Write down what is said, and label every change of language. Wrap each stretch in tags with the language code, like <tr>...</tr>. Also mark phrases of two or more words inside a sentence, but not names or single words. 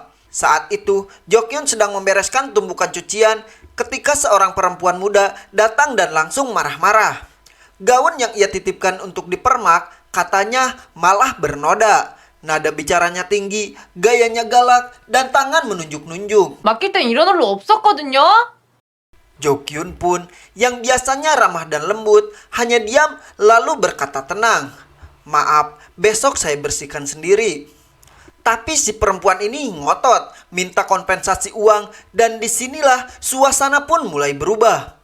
<id>Saat itu, Jo-gyun sedang membereskan tumpukan cucian ketika seorang perempuan muda datang dan langsung marah-marah. Gaun yang ia titipkan untuk dipermak katanya malah bernoda. Nada bicaranya tinggi, gayanya galak, dan tangan menunjuk-nunjuk.</id> <ko>맡길 땐 이런 얼로 없었거든요.</ko> <id>Jokyun pun yang biasanya ramah dan lembut hanya diam lalu berkata tenang. Maaf, besok saya bersihkan sendiri. Tapi si perempuan ini ngotot, minta kompensasi uang dan disinilah suasana pun mulai berubah.</id>